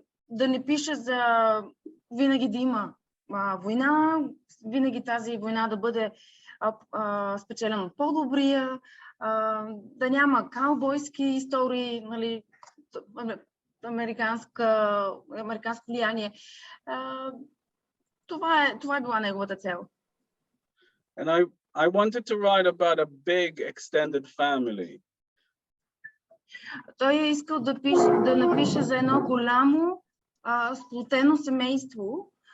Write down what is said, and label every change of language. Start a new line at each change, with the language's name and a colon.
Bulgarian: да не пише за винаги да има война, винаги тази война да бъде спечелена от по-добрия, да няма каубойски истории, нали, американско влияние. Това е била неговата цел.
English: And I wanted to write about a big extended family.
Bulgarian: Той е искал да напише за едно голямо сплотено семейство.